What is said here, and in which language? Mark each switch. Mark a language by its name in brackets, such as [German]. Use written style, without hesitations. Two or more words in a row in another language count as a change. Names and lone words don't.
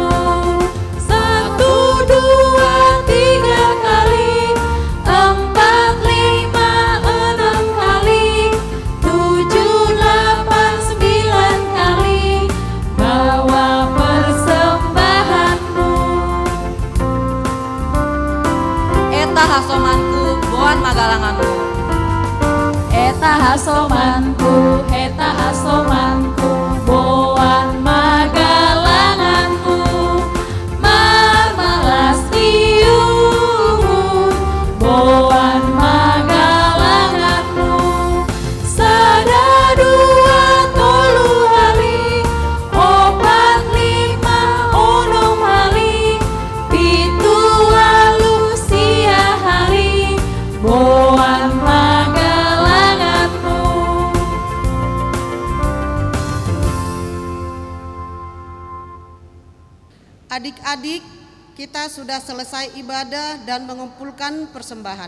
[Indonesian] 1, 2, 3 kali, 4, 5, 6 kali, 7, 8, 9 kali, bawa persembahanmu. [Batak Simalungun] Eta hasomanku, boan magalanganmu. Eta hasomanku, eta hasomanku, boan magalanganmu. Mamalas tiumu, boan magalanganmu. 1, 2, 3 hari, 4, 5, 6 hari, [Indonesian] 7, 8 sia hari, [Batak Simalungun] boan magalanganmu. [Indonesian] Adik-adik, kita sudah selesai ibadah dan mengumpulkan persembahan.